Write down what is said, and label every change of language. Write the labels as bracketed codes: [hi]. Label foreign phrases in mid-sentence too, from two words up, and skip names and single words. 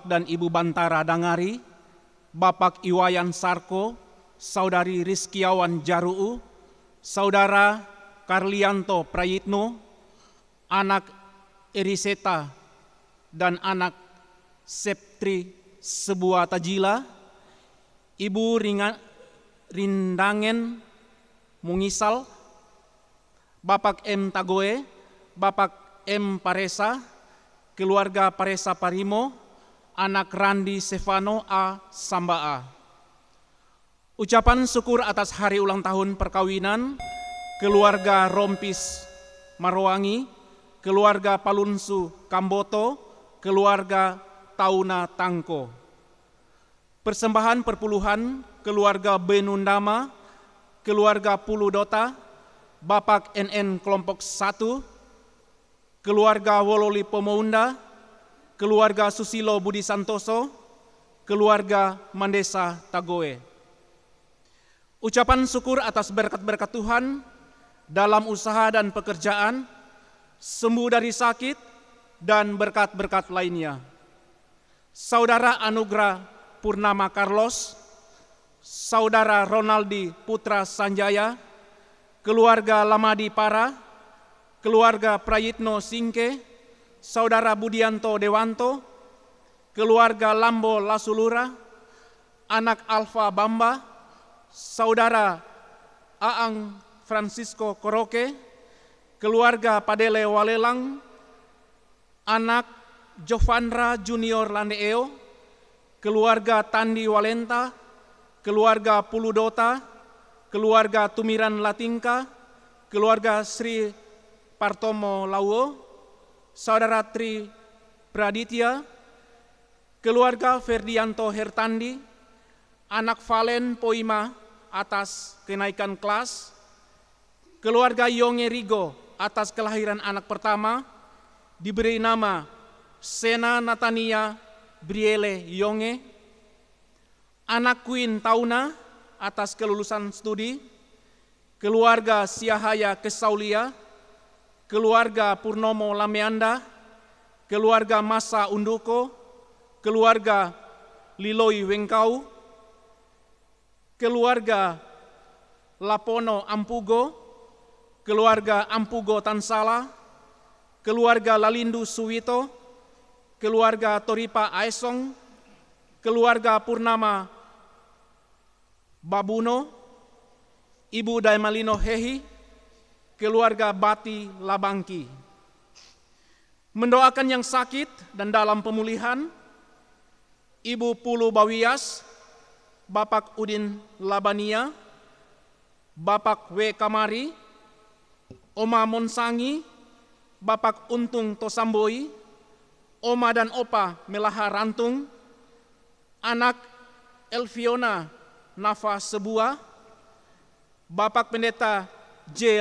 [id] dan Ibu Bantara Dangari, Bapak Iwayan Sarko, Saudari Rizkiawan Jaruu, Saudara Karlianto Prayitno, anak Eriseta dan anak Septri Sebuah Tajila, Ibu Rindangen Mungisal, Bapak M. Tagoe, Bapak M. Paresa, keluarga Paresa Parimo, anak Randi Stefano A. Sambaa. Ucapan syukur atas hari ulang tahun perkawinan keluarga Rompis Marwangi, keluarga Palunsu Kamboto, keluarga Tauna Tangko. Persembahan perpuluhan keluarga Benundama, keluarga Puludota, Bapak NN Kelompok 1, keluarga Wololi Pomounda, keluarga Susilo Budi Santoso, keluarga Mandesa Tagoe. Ucapan syukur atas berkat-berkat Tuhan dalam usaha dan pekerjaan, sembuh dari sakit, dan berkat-berkat lainnya. Saudara Anugrah Purnama Carlos, Saudara Ronaldi Putra Sanjaya, keluarga Lamadi Para, keluarga Prayitno Singke, Saudara Budianto Dewanto, keluarga Lambo Lasulura, anak Alfa Bamba, Saudara Aang Francisco Koroke, keluarga Padele Walelang, anak Jovandra Junior Landeeo, keluarga Tandi Walenta, keluarga Puludota, keluarga Tumiran Latingka, keluarga Sri Partomo Lauwo, Saudara Tri Praditya, keluarga Ferdianto Hertandi, anak Valen Poima atas kenaikan kelas, keluarga Yonge Rigo atas kelahiran anak pertama, diberi nama Sena Natania Briele Yonge, anak Queen Tauna atas kelulusan studi, keluarga Siahaya Kesaulia, keluarga Purnomo Lameanda, keluarga Masa Unduko, keluarga Liloi Wengkau, keluarga Lapono Ampugo, keluarga Ampugo Tansala, keluarga Lalindu Suwito, keluarga Toripa Aesong, keluarga Purnama Babuno, Ibu Daimalino Hehi, keluarga Bati Labangki. Mendoakan yang sakit dan dalam pemulihan, Ibu Pulu Bawias, Bapak Udin Labania, Bapak W. Kamari, Oma Monsangi, Bapak Untung Tosamboi, Oma dan Opa Melaha Rantung, anak Elviona Nafa Sebuah, Bapak Pendeta J.